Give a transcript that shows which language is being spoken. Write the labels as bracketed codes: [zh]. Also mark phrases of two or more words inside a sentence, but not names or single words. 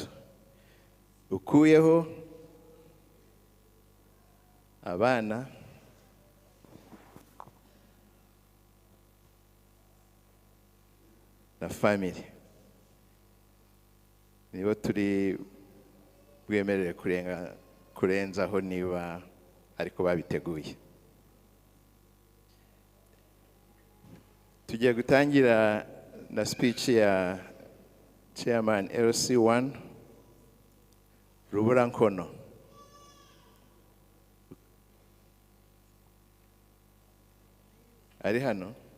[rw] Ukuyeho abana na family nibo turi bwemerere kurenzaho niba ariko babiteguye. Tugiye gutangira na speech ya Chairman LC1 Rubumba'S. Ari hano?